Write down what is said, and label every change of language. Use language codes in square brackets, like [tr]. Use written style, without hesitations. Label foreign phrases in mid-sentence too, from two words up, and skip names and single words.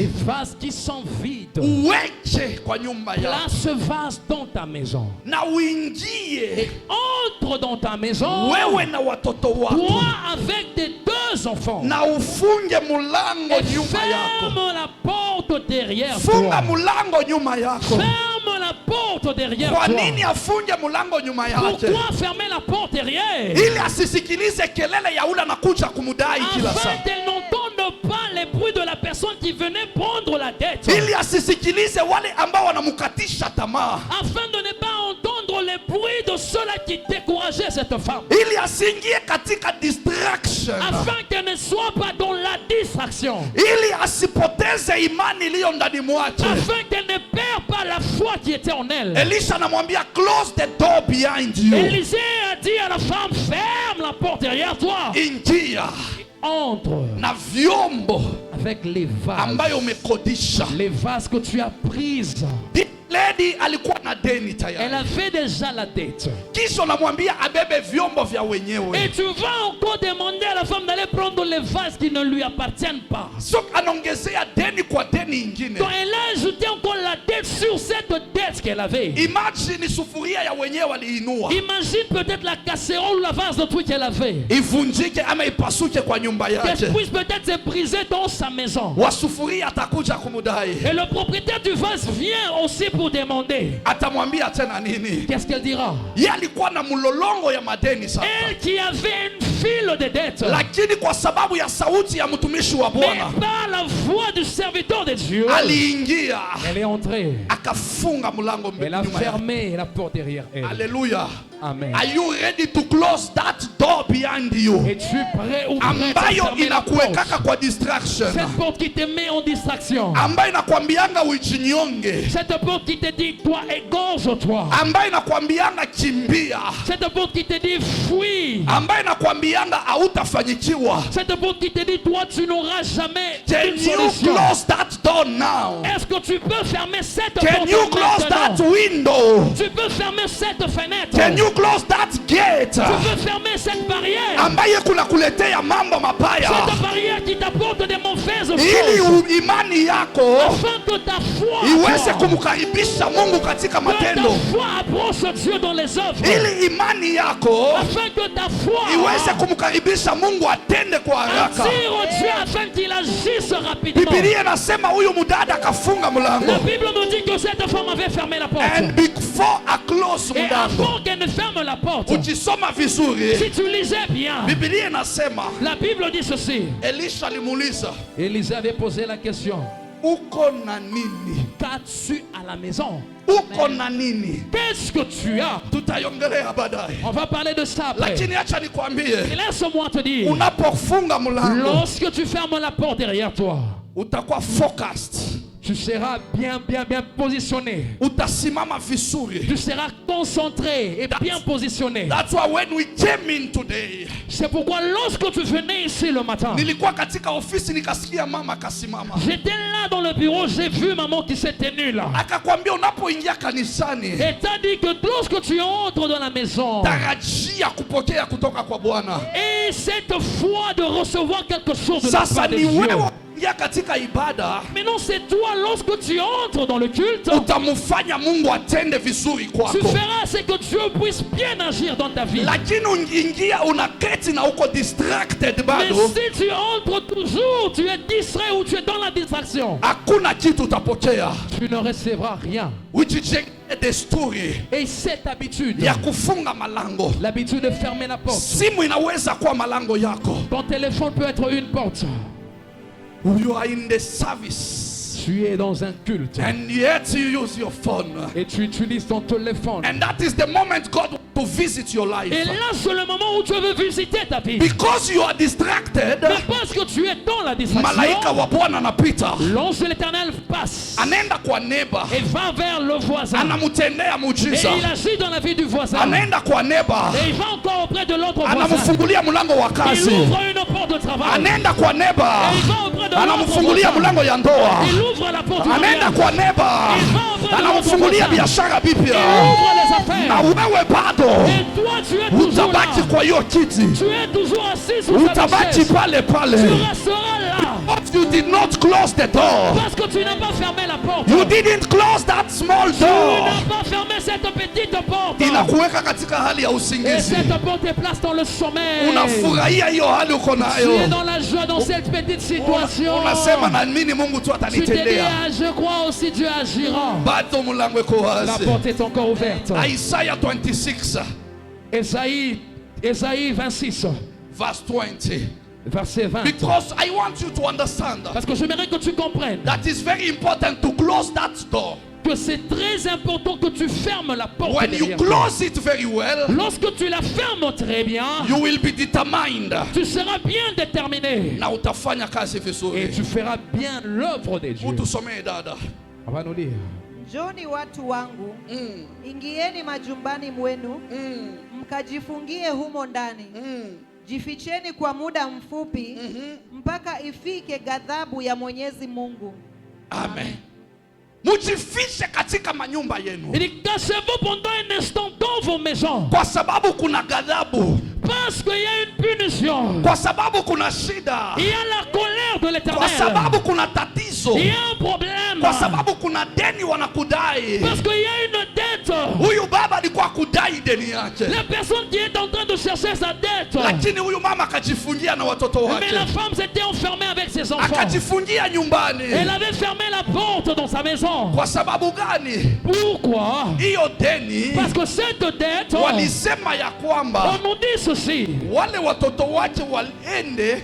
[fr] vases qui sont vides. [sw] uweche kwa nyumba yako [fr] Place ce vase dans ta maison. [sw] na uingie [fr] Entre dans ta maison. [sw] wewe na watoto wako [fr] Toi avec tes 2 enfants. [sw] na ufunge mulango [fr] Et [sw] nyuma yako, [fr] ferme la porte derrière [sw] funga [fr] toi. [sw] mulango nyuma yako. [fr] Ferme la porte derrière [sw] Kwa [fr] toi. [sw] nini afunge mulango nyuma yake? [fr] Pourquoi fermer la porte derrière? [sw] Ili asisikilize kelele ya ule anakuja kumudai kila [fr] Afin [sw] saa, [fr] qu'elle n'entende pas les bruits de la personne qui venait prendre la dette. [sw] ili asisikilize wale ambao wanamukatisha tamaa, [fr] Afin de ne pas entendre les bruits de ceux-là qui décourageaient cette femme. [sw] ili asiingie katika distraction, [fr] Afin qu'elle ne soit pas dans la distraction. [sw] ili asipoteze imani iliyo ndani mwake. [fr] Afin qu'elle ne perde pas la foi qui était en elle. [sw] Elisha anamwambia [en] close the door behind you, [fr] Élisée a dit à la femme, ferme la porte derrière toi. [sw] ingia [fr] Entre [sw] na vyombo [fr] avec les vases. [sw] ambayo umekodisha. [fr] Les vases que tu as prises. [sw] lady alikuwa na deni [fr] Elle [sw] tayari. [fr] avait déjà la dette. [sw] Kisha unamwambia abebe vyombo vya wenyewe. [fr] Et tu vas encore demander à la femme d'aller prendre les vases qui ne lui appartiennent pas. [sw] So anaongezea deni kwa deni ingine. [fr] Donc elle a ajouté encore la dette sur cette dette qu'elle avait. [sw] Imagine sufuria ya wenyewe waliinua. [fr] Imagine peut-être la casserole ou la vase de truc qu'elle avait. [sw] Ivunjike ama ipasuke kwa nyumba [fr] Qu'elle [sw] yake. [fr] puisse peut-être se briser dans sa maison. [sw] Wa sufuria atakuja kumudai. [fr] Et le propriétaire du vase vient aussi pour demander. [sw] Atamwambia tena nini? [fr] Qu'est-ce qu'elle dira? [sw] Yeye alikuwa na mlolongo ya madeni sasa. [fr] Elle qui avait une file de dettes. [sw] Lakini kwa sababu ya sauti ya mtumishi wa [fr] Mais [sw] Bwana [fr] par la voix du serviteur de Dieu, [sw] aliingia [fr] Elle est entrée. [sw] akafunga mlango [fr] Elle a [sw] nyuma yake. [fr] fermé la porte derrière elle. Hallelujah. Amen. [en] Are you ready to close that door behind you? [fr] Es-tu prêt ou prête à [sw] Ambayo [fr] fermer la porte? [sw] inakuwekaka kwa distraction. [fr] cette porte qui te met en distraction, [sw] Ambayo inakwambianga ujinyonge. [fr] cette porte qui te dit toi égorge-toi, [sw] Ambayo inakwambianga kimbia. [fr] cette porte qui te dit fuis, [sw] Ambayo inakwambianga hautafanyikiwa. [fr] cette porte qui te dit toi tu n'auras jamais [en] Can [fr] une [en] you [fr] solution. [en] close that door now? [fr] Est-ce que tu peux fermer cette [en] Can [fr] porte [en] you close [fr] maintenant? [en] that window? [fr] Tu peux fermer cette fenêtre. [en] Can you close that gate? [fr] Tu peux fermer cette barrière. [sw] Ambaye kunakuletea mambo mabaya. [fr] Cette barrière qui t'apporte des mauvaises [sw] Ili [fr] choses. [sw] imani yako [fr] Afin que ta foi, [sw] iweze [fr] toi, [sw] kumkaribisha Mungu katika [fr] que ta [sw] matendo. [fr] foi approche Dieu dans les œuvres. [sw] Ili imani yako [fr] Afin que ta foi [sw] iweze kumkaribisha Mungu atende kwa haraka. [fr] attire Dieu afin qu'il agisse rapidement. [sw] Biblia inasema huyu mudada akafunga mlango. [fr] La Bible nous dit que cette femme avait fermé la porte. [en] And before I close [fr] Et [sw] mlango, [fr] avant qu'elle ne ferme la porte, [sw] ukisoma vizuri, [fr] si tu lisais bien, [sw] Biblia inasema [fr] la Bible dit ceci. [sw] Elisha alimuuliza, [fr] Élisée avait posé la question. [sw] uko na nini? [fr] Qu'as-tu à la maison? [sw] Uko na nini? [fr] Qu'est-ce que tu as? [sw] Tutaiongelea baadaye. [fr] On va parler de ça après. [sw] Lakini acha nikwambie, [fr] Et laisse-moi te dire, [sw] unapofunga mlango [fr] lorsque tu fermes la porte derrière toi, [sw] utakuwa focused. [fr] Tu seras bien positionné. [sw] Utasimama vizuri. [fr] tu seras concentré et bien positionné. [en] That's why when we came in today, [fr] C'est pourquoi lorsque tu venais ici le matin, [sw] nilikuwa katika ofisi nikasikia mama akasimama. [fr] j'étais là dans le bureau, j'ai vu maman qui s'est tenue là. [sw] Akakwambia unapoingia kanisani, [fr] Et t'as dit que lorsque tu entres dans la maison, [sw] tarajia kupokea kutoka kwa Bwana. [fr] et cette foi de recevoir quelque chose de la [sw] Sasa [fr] part de [sw] ni [fr] Dieu. [sw] wewe unaingia katika ibada, [fr] Maintenant c'est toi, lorsque tu entres dans le culte, [sw] utamfanya Mungu atende vizuri [fr] tu [sw] kwako. [fr] feras ce que Dieu puisse bien agir dans ta vie. [sw] Lakini ukiingia unaketi na uko distracted [fr] Mais [sw] bado, [fr] si tu entres toujours, tu es distrait ou tu es dans la distraction, [sw] hakuna kitu utapokea. [fr] tu ne recevras rien. [sw] Ujijenge desturi [fr] Et cette habitude, [sw] ya kufunga malango. [fr] l'habitude de fermer la porte. [sw] Simu inaweza kuwa malango yako. [fr] Ton téléphone peut être une porte. [en] You are in the service [fr] Tu es dans un culte [en] and yet you use your phone. [fr] et tu utilises ton téléphone. [en] And that is the moment God wants to visit your life. [fr] Et là, c'est le moment où Dieu veut visiter ta vie. [en] Because you are distracted, [fr] Mais parce que tu es dans la [sw] malaika [fr] distraction, [sw] wa Bwana anapita. [fr] l'ange de l'Éternel passe [sw] Anaenda kwa neighbor. [fr] et va vers le voisin. [sw] Anamutendea [fr] Et [sw] muujiza. [fr] il agit dans la vie du voisin. [sw] Anaenda kwa neighbor. [fr] Et il va encore auprès de l'autre voisin. [sw] Anamfungulia mlango wa [fr] Il [sw] kazi. [fr] ouvre une porte de travail. [sw] Anaenda kwa neighbor. [fr] Et il va auprès de l'autre [sw] Anamfungulia [fr] voisin. [sw] mlango ya ndoa. [fr] Il ouvre la porte du [sw] Anaenda [fr] mariage. [sw] kwa neighbor. Anamfungulia biashara [fr] Il [sw] bipya. [fr] ouvre les [sw] Na [fr] affaires. [sw] wewe bado [fr] Et toi, tu es toujours là. [sw] utabaki kwa hiyo kiti. [fr] Tu es toujours assis sur ta [sw] Utabaki [fr] chaise. [sw] pale [fr] Tu [sw] pale. [fr] resteras là. [en] But you did not close the door. [fr] Parce que tu n'as pas fermé la porte. [en] You didn't close that small [fr] Tu [en] door. [fr] n'as pas fermé cette petite porte. [sw] Inakuweka katika hali ya [fr] Et [sw] usingizi. [fr] cette porte te place dans le sommeil. [sw] Unafurahia hiyo hali uko [fr] Tu es [sw] nayo. [fr] dans la joie dans cette petite situation. [sw] Unasema na mimi Mungu tu [fr] Tu te dis, [sw] atanitendea. [fr] ah, je crois aussi Dieu agira. [sw] Bado mlango uko [fr] La [sw] wazi. [fr] porte est encore ouverte. [en] Isaiah 26 [fr] Ésaïe 26, [en] verse 20. [fr] verset 20. [en] Because I want you to understand [fr] Parce que j'aimerais que tu comprennes [en] that it's very important to close that door. [fr] que c'est très important que tu fermes la porte [en] When you [fr] derrière toi. [en] close it very well, [fr] Lorsque tu la fermes très bien, [en] you will be determined. [fr] tu seras bien déterminé. [sw] Na utafanya kazi [fr] Et [sw] vizuri. [fr] tu feras bien l'œuvre de Dieu. [sw] Utusomee dada. [fr] On va nous lire. [sw] Njoni watu wangu, ingieni majumbani mwenu, mkajifungie humo ndani. Jificheni kwa muda mfupi, mpaka ifike ghadhabu ya Mwenyezi Mungu. Amen. Mujifiche katika manyumba yenu. [fr] Il dit, cachez-vous pendant un instant dans vos maisons. [sw] Kwa sababu kuna ghadhabu. [fr] Parce qu'il y a une punition. [sw] Kwa sababu kuna shida. [fr] Il y a la colère de [sw] Kwa [fr] l'Éternel. [sw] sababu kuna tatizo. [fr] Il y a un problème. [sw] Kwa sababu kuna deni wanakudai. [fr] Parce qu'il y a une dette. [sw] Huyu baba alikuwa kudai deni yake. [fr] La personne qui est en train de chercher sa dette. [sw] Lakini huyu mama akajifungia na watoto [fr] Mais la [sw] wake. [fr] femme s'était enfermée avec ses enfants. [sw] Akajifungia nyumbani. [fr] Elle avait fermé la porte dans sa maison. [sw] Kwa sababu gani? [fr] Pourquoi? [sw] Hiyo deni [fr] Parce que cette dette, [sw] walisema ya kwamba [fr] on nous dit ceci. [sw] wale watoto wake waende